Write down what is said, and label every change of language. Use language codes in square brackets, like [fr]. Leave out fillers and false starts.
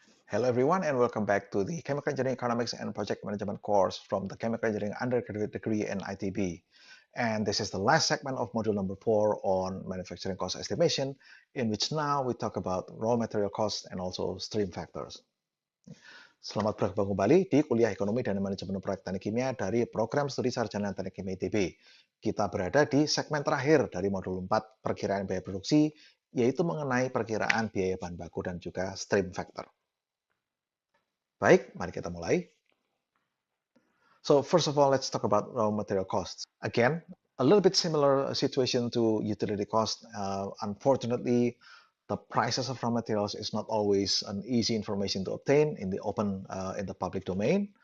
[en] Hello everyone and welcome back to the Chemical Engineering Economics and Project Management course from the Chemical Engineering Undergraduate degree in ITB. And this is the last segment of module number 4 on manufacturing cost estimation, in which now we talk about raw material cost and also stream factors. [id] Selamat bergabung kembali di kuliah Ekonomi dan Manajemen Proyek Teknik Kimia dari Program Studi Sarjana Teknik Kimia ITB. Kita berada di segmen terakhir dari modul 4 perkiraan biaya produksi, yaitu mengenai perkiraan biaya bahan baku dan juga stream factor. Baik, mari kita mulai. [en] So first of all, let's talk about raw material costs. Again, a little bit similar situation to utility cost. Unfortunately, the prices of raw materials is not always an easy information to obtain in the open, in the public domain.